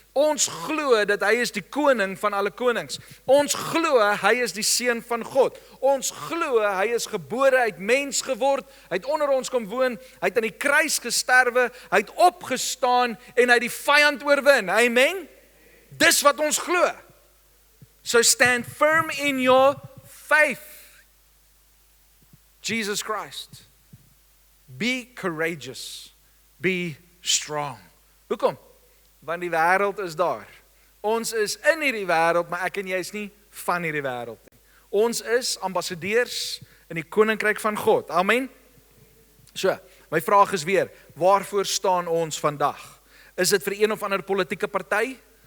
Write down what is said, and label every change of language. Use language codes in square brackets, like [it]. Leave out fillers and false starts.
[af] Ons glo dat hy is die koning van alle konings. Ons glo hy is die seun van God. Ons glo hy is gebore, hy het mens geword, hy het onder ons kom woon, hy het aan die kruis gesterwe, hy het opgestaan en hy het die vyand oorwin. Amen? Dis wat ons glo. [en] So stand firm in your faith. Jesus Christ. Be courageous. Be strong. [af] Hoekom? Want die wêreld is daar. Ons is in hierdie wêreld, maar ek en jy is nie van hierdie wêreld nie. Ons is ambassadeurs in die koninkryk van God. Amen. So, my vraag is weer, waarvoor staan ons vandag? Is dit vir een of ander politieke party?